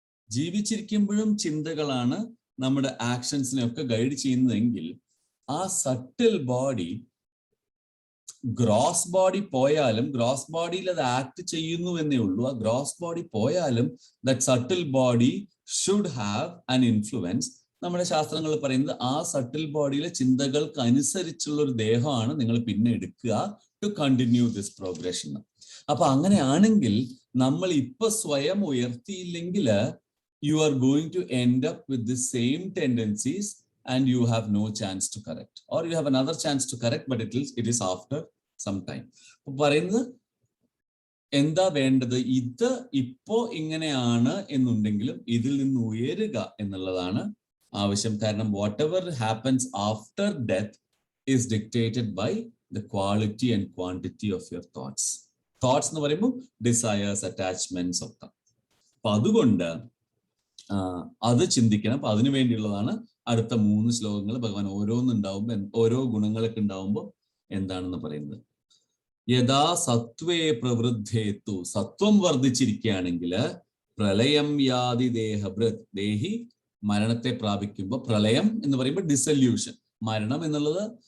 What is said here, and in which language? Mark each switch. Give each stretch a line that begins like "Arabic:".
Malayalam: ജീവിച്ചിരിക്കുമ്പോഴും ചിന്തകളാണ് നമ്മുടെ ആക്ഷൻസിനെ ഒക്കെ ഗൈഡ് ചെയ്യുന്നതെങ്കിൽ ആ സട്ടിൽ ബോഡി, ഗ്രോസ് ബോഡി പോയാലും, ഗ്രോസ് ബോഡിയിൽ അത് ആക്ട് ചെയ്യുന്നു എന്നേ ഉള്ളൂ, ആ ഗ്രോസ് ബോഡി പോയാലും
English: That subtle body should have an influence.
Malayalam: നമ്മുടെ ശാസ്ത്രങ്ങൾ പറയുന്നത് ആ സട്ടിൽ ബോഡിയിലെ ചിന്തകൾക്ക് അനുസരിച്ചുള്ള ഒരു ദേഹമാണ് നിങ്ങൾ പിന്നെ എടുക്കുക
English: To continue this progression.
Malayalam: അപ്പൊ അങ്ങനെയാണെങ്കിൽ നമ്മൾ ഇപ്പൊ സ്വയം ഉയർത്തിയില്ലെങ്കിൽ
English: you are going to end up with the same tendencies and you have no chance to correct, or you have another chance to correct, but it is after some time.
Malayalam: അപ്പോൾ പറയുന്നത് എന്താ വേണ്ടത്? ഇത് ഇപ്പോ ഇങ്ങനെയാണ് എന്നുണ്ടെങ്കിലും ഇതിൽ നിന്ന് ഉയരുക എന്നുള്ളതാണ് ആവശ്യം. കാരണം
English: whatever happens after death is dictated by the quality and quantity of your thoughts.
Malayalam: Thoughts എന്ന് പറയുമ്പോൾ desires, attachments ഒക്കെ. അപ്പൊ അതുകൊണ്ട് അത് ചിന്തിക്കണം. അപ്പൊ അതിനു വേണ്ടിയുള്ളതാണ് അടുത്ത 3 ശ്ലോകങ്ങൾ. ഭഗവാൻ ഓരോന്നുണ്ടാവുമ്പോ, ഓരോ ഗുണങ്ങളൊക്കെ ഉണ്ടാവുമ്പോൾ എന്താണെന്ന് പറയുന്നത്.
Sanskrit: യഥാ സത്വേ പ്രവൃദ്ധേതു,
Malayalam: സത്വം വർദ്ധിച്ചിരിക്കുകയാണെങ്കിൽ
Sanskrit: പ്രളയം യാതി ദേഹഭൃത്,
Malayalam: ദേഹി മരണത്തെ പ്രാപിക്കുമ്പോൾ, പ്രളയം എന്ന് പറയുമ്പോൾ ഡിസല്യൂഷൻ, മരണം എന്നുള്ളത്